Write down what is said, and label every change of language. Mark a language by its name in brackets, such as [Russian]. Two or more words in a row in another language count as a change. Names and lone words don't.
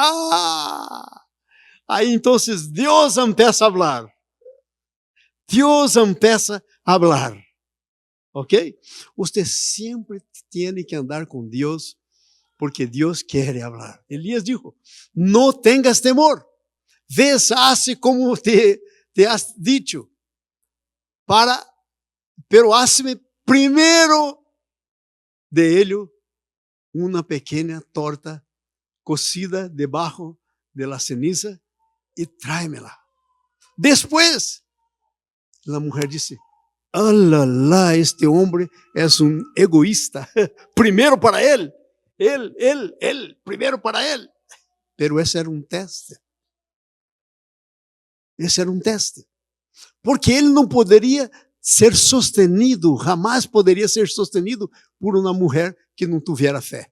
[Portuguese] Aí então Deus empieza a falar. Deus empieza a falar. ¿Ok? Você sempre tem que andar com Deus, porque Deus quer falar. Elias dijo, não tenhas temor. [Spanish] Ves, hace como te has dicho, pero hazme primeiro de ello [Portuguese] uma pequena [Spanish] torta cocida debajo de la ceniza e tráemela. Después, la mujer dice, [Portuguese] lá, este homem é um egoísta. Primeiro para ele, primeiro para ele. Pero esse era um teste. Esse era um teste. Porque ele não poderia ser sostenido, jamais poderia ser sostenido por uma mulher que não tivera fé.